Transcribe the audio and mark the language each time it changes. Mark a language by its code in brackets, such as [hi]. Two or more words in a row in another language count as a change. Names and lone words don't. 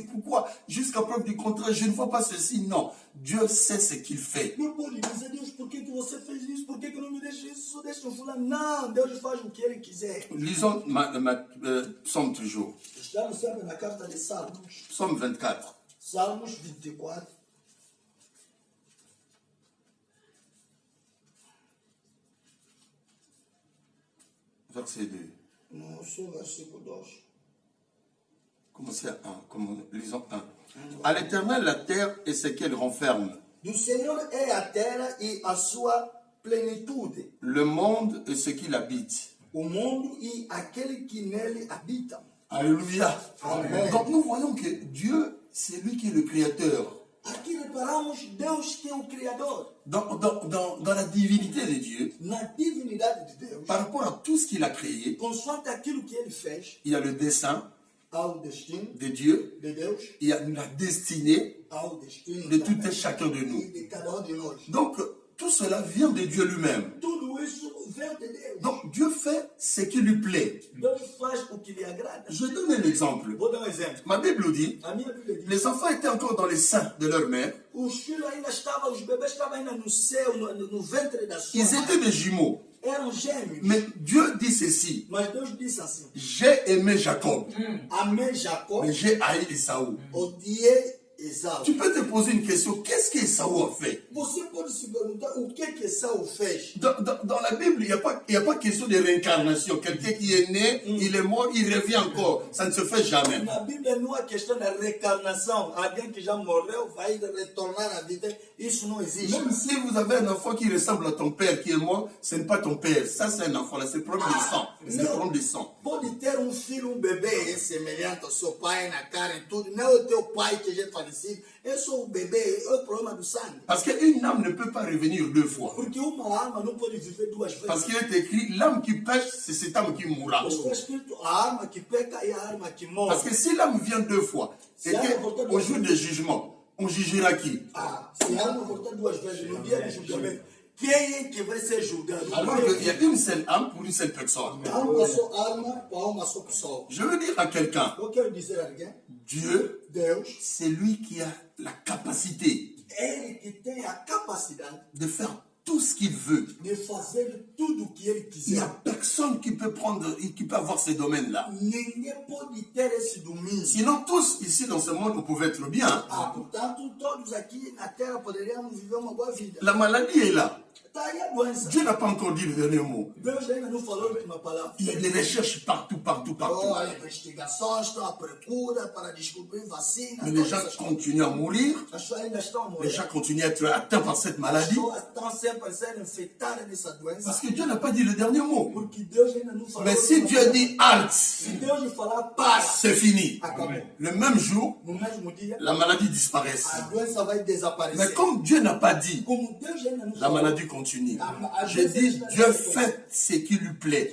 [fr] Pourquoi? Jusqu'à preuve du contraire, je ne vois pas ceci. Non. Dieu sait ce qu'il fait. [pt] Não pode dizer, Deus, por que você fez isso? Por que não me deixa isso? Só deixa eu falar. Não, Deus faz o que Ele quiser. [fr] Lisons Psaume toujours. [pt] Estamos sempre na carta de Salmos. [fr] Psaume 24. [pt] Salmos 24. [fr] Verset 2. [pt] No seu versículo 2. [fr] Commencez à 1. Lisons 1. À l'Éternel, la terre et ce qu'elle renferme, [pt] Do Senhor é a terra e a sua plenitude, [fr] le monde et ce qu'il habite. [pt] o mundo e aquele que nele habita. [fr] Alléluia. Amen. Donc nous voyons que Dieu, c'est lui qui est le créateur. [pt] Aqui reparamos Deus que é o Criador. [fr] Dans la divinité de Dieu, [pt] Na divinidade de Deus, [fr] par rapport à tout ce qu'il a créé, [pt] consoante aquilo que Ele fez, [fr] il y a le dessein [pt] ao destino [fr] de Dieu, [pt] de Deus, [fr] il y a la destinée [pt] ao destino [fr] de tout [pt] também, [fr] et chacun de nous. [pt] e de cada um de nós. [fr] Donc tout cela vient de Dieu lui-même. [pt] Tudo isso vem de Deus. [fr] Donc Dieu fait ce qui lui plaît. [pt] Deus faz o que lhe agrada. [fr] Je donne un exemple. [pt] Vou dar exemplo. [fr] Ma Bible dit, [pt] A minha Bíblia diz: [fr] les enfants étaient encore dans les seins de leur mère. [pt] os filhos ainda estavam, os bebês estavam ainda no céu, no ventre da sua [fr] Ils [pt] mãe. [fr] étaient des jumeaux. [pt] Eram gêmeos. [fr] Mais Dieu dit ceci, [pt] Mas Deus disse assim: [fr] j'ai aimé Jacob, [pt] amei Jacó, [fr] mais j'ai haï Esaú. [pt] odiei Esaú. [fr] Tu peux te poser une question, qu'est-ce qu'Esaú a fait? [pt] Você pode se perguntar o que Esaú fez? [fr] Dans la Bible, il n'y a pas question de réincarnation. Quelqu'un qui est né, il est mort, il revient encore. Ça ne se fait jamais. [pt] Na Bíblia não há questão da reencarnação. Alguém que já morreu vai retornar à vida. Isso não existe. [fr] Même si vous avez un enfant qui ressemble à ton père qui est mort, ce n'est pas ton père. Ça, c'est un enfant, là, c'est le problème de sang. C'est le problème de sang. [pt] Pode ter filho, bebê semelhante ao seu pai na cara e tudo. Não é o teu pai que já é falecido. É só o bebê, é o problema do sangue. [fr] Parce qu'une âme ne peut pas revenir deux fois. [pt] Porque uma alma não pode viver duas vezes. [fr] Parce qu'il est écrit, l'âme qui pêche, c'est cette âme qui mourra. [pt] Está escrito a alma que peca e a alma que morre. [fr] Parce que si l'âme vient deux fois, et qu'au jour du jugement, on jugera qui? [pt] Se a alma voltar duas vezes no dia do julgamento, quem é que vai ser julgado? [fr] Alors qu'il y a une seule âme pour une seule personne. [pt] Há uma só alma para uma só pessoa. [fr] Je veux dire à quelqu'un, [pt] Eu quero dizer a alguém, [fr] Dieu, [pt] Deus, [fr] c'est lui qui a la capacité [pt] Ele que tem a capacidade [fr] de faire tout ce qu'il veut. [pt] de fazer tudo o que Ele [fr] Il n'y a [pt] quiser. [fr] personne qui peut avoir ces domaines-là. [pt] Ninguém pode ter esse domínio. [fr] Sinon, tous ici dans ce monde, on pouvait être bien. [pt] Portanto, todos aqui na Terra poderíamos viver uma boa vida. [fr] La maladie est là. [pt] Está aí a doença. [fr] Dieu n'a pas encore dit le dernier mot. [pt] Deus ainda não falou a última palavra. [fr] Il y a des recherches partout, partout, partout. [pt] As investigações estão à procura para descobrir vacina. [fr] Mais les gens continuent à mourir. [pt] As pessoas ainda estão a [fr] Les [pt] morrer. [fr] gens continuent à être atteints par cette [pt] As [fr] maladie. [pt] pessoas estão sempre sendo infectadas nessa doença. [fr] Parce que Dieu n'a pas dit le dernier mot. [pt] Porque Deus ainda não falou. [fr] Mais si Dieu dit halte, [pt] Se Deus lhe falar, para. [fr] c'est fini. [pt] Acabou. [fr] Le même jour, [pt] No mesmo dia, [fr] la maladie disparaît. [pt] a doença vai desaparecer. [fr] Mais comme Dieu n'a pas dit, [pt] Como Deus ainda não [fr] la [pt] falou, [fr] maladie continue. Je dis, Dieu fait ce qui lui plaît.